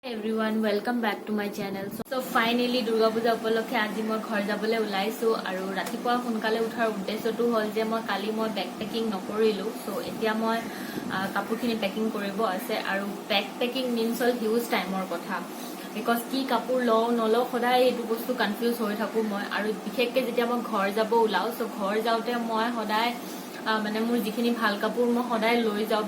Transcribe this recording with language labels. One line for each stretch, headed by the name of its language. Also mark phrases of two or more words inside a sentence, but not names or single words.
English: Everyone welcome back to my channel. so finally
Assamese: দুৰ্গা পূজা উপলক্ষে আজি মই ঘৰ যাবলৈ ওলাইছোঁ আৰু ৰাতিপুৱা সোনকালে উঠাৰ উদ্দেশ্যটো হ'ল যে মই কালি মই
English: bag packing
Assamese: নকৰিলো। সো এতিয়া মই কাপোৰখিনি পেকিং কৰিব আছে আৰু
English: bag packing means
Assamese: হ'ল
English: huge time
Assamese: কথা। বিকজ কি কাপোৰ লওঁ নলওঁ সদায় এইটো বস্তু কনফিউজ হৈ থাকো মই। আৰু বিশেষকৈ যেতিয়া মই ঘৰ যাব ওলাও সো ঘৰ যাওঁতে মই সদায় মানে মোৰ যিখিনি ভাল কাপোৰ মই সদায় লৈ যাওঁ।